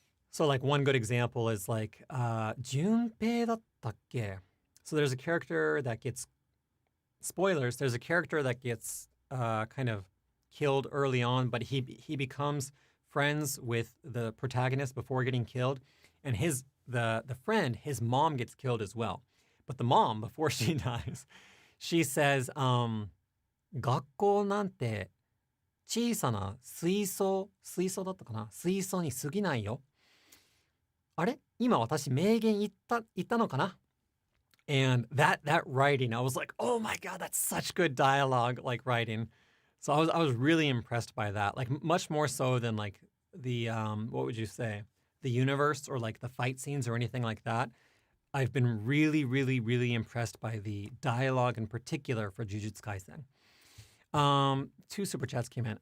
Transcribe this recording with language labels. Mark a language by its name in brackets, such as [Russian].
[English] So like one good example is like, Junpei [Japanese] datta kke? [English] So there's a character that gets, spoilers, there's a character that gets kind of killed early on, but he becomes friends with the protagonist before getting killed. And the friend, his mom gets killed as well. But the mom, before she dies, she says, [Japanese] 学校なんて小さな水槽だったかな水槽に過ぎないよ。あれ今私名言言ったのかな [English] And that writing, I was like, oh my God, that's such good dialogue, like writing. So I was really impressed by that, like much more so than like the, what would you say? The universe or like the fight scenes or anything like that. I've been really, really, really impressed by the dialogue in particular for Jujutsu Kaisen. 2 super chats came in.